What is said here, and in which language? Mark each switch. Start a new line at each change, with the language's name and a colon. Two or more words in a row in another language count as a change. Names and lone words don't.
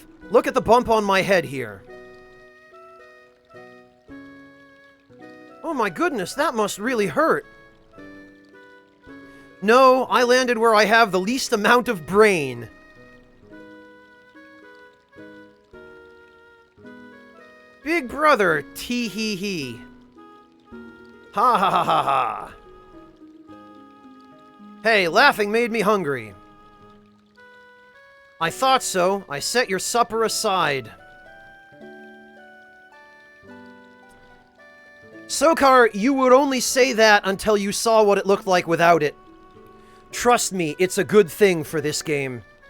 English: Look at the bump on my head here. Oh my goodness, that must really hurt. No, I landed where I have the least amount of brain. Big brother, tee-hee-hee. Ha ha ha ha ha. Hey, laughing made me hungry. I thought so. I set your supper aside. Sokar, you would only say that until you saw what it looked like without it. Trust me, it's a good thing for this game.